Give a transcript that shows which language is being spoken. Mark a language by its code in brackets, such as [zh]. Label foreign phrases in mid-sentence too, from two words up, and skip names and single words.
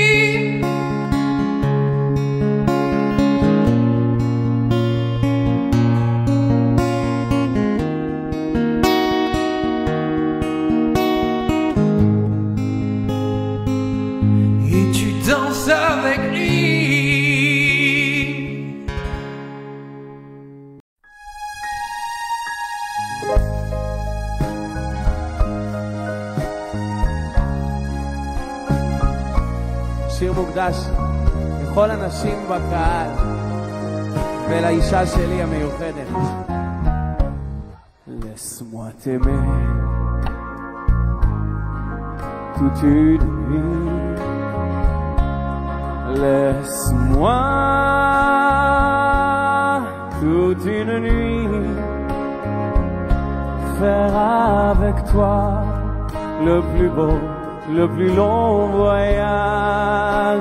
[fr] Et tu danses avec lui. [he] שיר מוקדש לכל הנשים בקהל ולאישה שלי המיוחדת. [fr] Laisse-moi t'aimer toute une nuit. Laisse-moi toute une nuit faire avec toi le plus beau, le plus long voyage.